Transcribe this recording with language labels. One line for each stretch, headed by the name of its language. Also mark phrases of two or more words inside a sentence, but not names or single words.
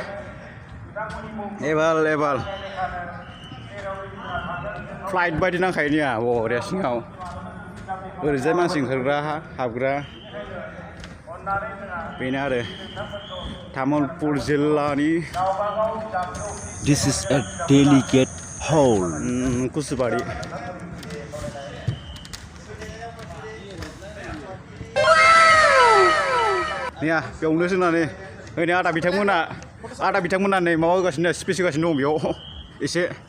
Bodo: एबाल फ्लाइट बायदि नांखायो नैया बरिया सिङाव ओरैजाय मानसि ओंखारग्रा हाबग्रा बेनो आरो तामुलपुर जिल्लानि
English: This is a delicate hall.
Bodo: कुसुबारि नैया बेयावनो जोंना नै ओरैनो आदा बिथांमोना नै माबा होगासिनो स्पिच होगासिनो दं बेयाव एसे